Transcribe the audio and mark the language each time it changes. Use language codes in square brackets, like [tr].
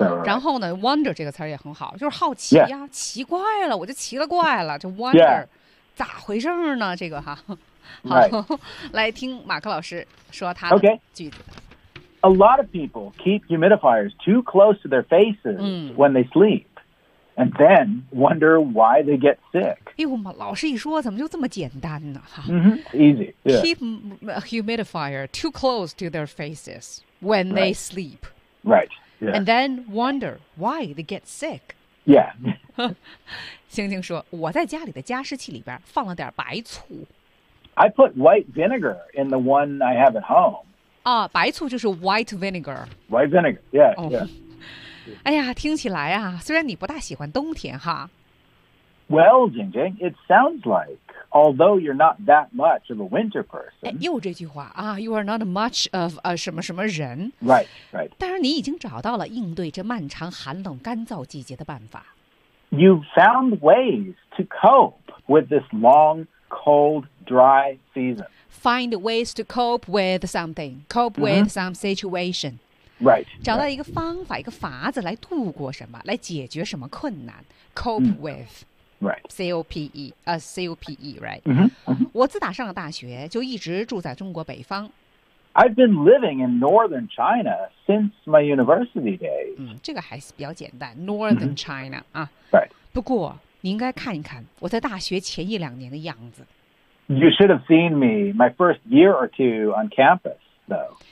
[zh] 然后呢 wonder 这个词也很好就是好奇呀、奇怪了我就奇了怪了就 wonder、咋回事呢这个哈 [en] Okay. A lot of people keep humidifiers too close to their faces when they sleep, and then wonder why they get sick. [zh] 哎呦妈，老师一说，怎么就这么简单呢？ [en] Easy. Yeah. Keep humidifier too close to their faces when they sleep. Right. Yeah. And then wonder why they get sick. Yeah. [zh] 星星说，我在家里的加湿器里边放了点白醋。 [en] I put white vinegar in the one I have at home. [zh] 啊，白醋就是 white vinegar. [en] White vinegar, yeah. [zh] 哎呀，听起来啊，虽然你不大喜欢冬天哈。 [en] Well, Jingjing, it sounds like, although you're not that much of a winter person. [zh] 哎，又这句话啊 ， [en] you are not much of a [zh] 什么什么人。 [en] Right. [zh] 但是你已经找到了应对这漫长寒冷干燥季节的办法。 [en] You've found ways to cope with this long, cold. Dry season. Find ways to cope with something. Cope with some situation. Right. [zh] 找到一个方法，一个法子来度过什么，来解决什么困难。 [en] Cope with. Right. C-O-P-E. C-O-P-E, right. 嗯哼。 [zh] 我自打上了大学，就一直住在中国北方。 [en] I've been living in northern China since my university days. [zh] 这个还是比较简单 ,northern China. [en] Right. [zh] 不过你应该看一看我在大学前一两年的样子。 [en] You should have seen me my first year or two on campus, though.